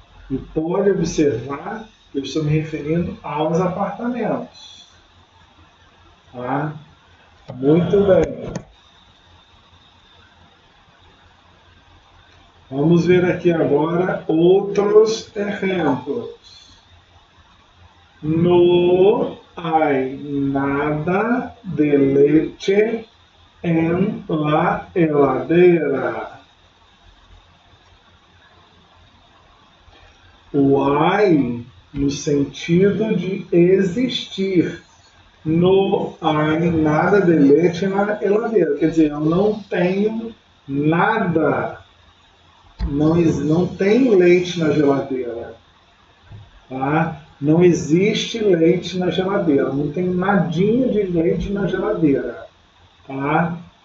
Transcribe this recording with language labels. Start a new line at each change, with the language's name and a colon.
Portuguese: E pode observar que eu estou me referindo aos apartamentos. Tá? Muito bem. Vamos ver aqui agora outros exemplos.
Spanish: No hay nada de leche en la heladera.
Portuguese: O hay no sentido de existir.
Spanish: No hay nada de leche
Portuguese: na
Spanish: heladera.
Portuguese: Quer dizer, eu não tenho nada. Não tem leite na geladeira. Tá? Não existe leite na geladeira. Não tem nadinha de leite na geladeira. Tá?